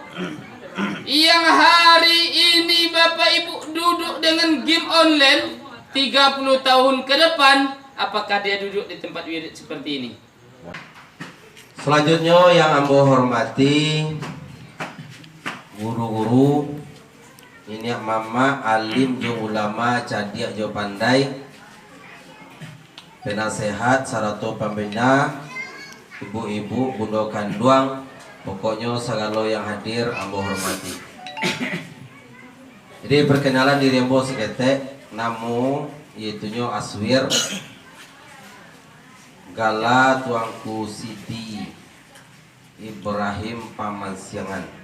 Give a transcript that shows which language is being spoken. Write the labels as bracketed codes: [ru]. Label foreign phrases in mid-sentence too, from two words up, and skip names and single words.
[id] Yang hari ini Bapak Ibu duduk dengan game online 30 tahun ke depan, apakah dia duduk di tempat wirid seperti ini? [min] Selanjutnya yang Ambo hormati guru-guru, ini mama, alim, jo ulama, cadiak, jo pandai, penasehat, sarato pembina, ibu-ibu, bunda kanduang, pokoknya segala yang hadir Ambo hormati. Jadi perkenalan diri Ambo seketek, namo yaitunya Aswir Gala Tuangku Siti Ibrahim Pamansiangan.